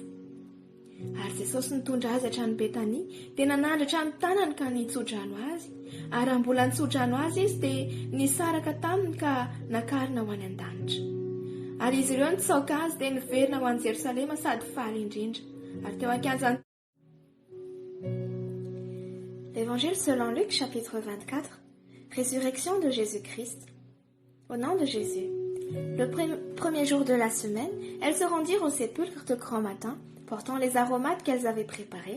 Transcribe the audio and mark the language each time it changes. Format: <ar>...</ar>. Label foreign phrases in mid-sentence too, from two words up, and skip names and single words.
<mg>Ary Jesosy nitondra azy hatrany Betania dia nanandratra ny tanany ka nitsodrano azy. Ary mbola nitsodrano azy izy dia nisaraka taminy ka nakarina ho any an-danitra. Ary izy ireo nitsaoka azy dia niverina ho any Jerosalema sady faly indrindra. Ary teo ankianjany.</mg> <fr>Évangile selon Luc, chapitre 24. Résurrection de Jésus-Christ. Au nom de Jésus. Le premier jour de la semaine, elles se rendirent au sépulcre de grand matin, portant les aromates qu'elles avaient préparés.</fr>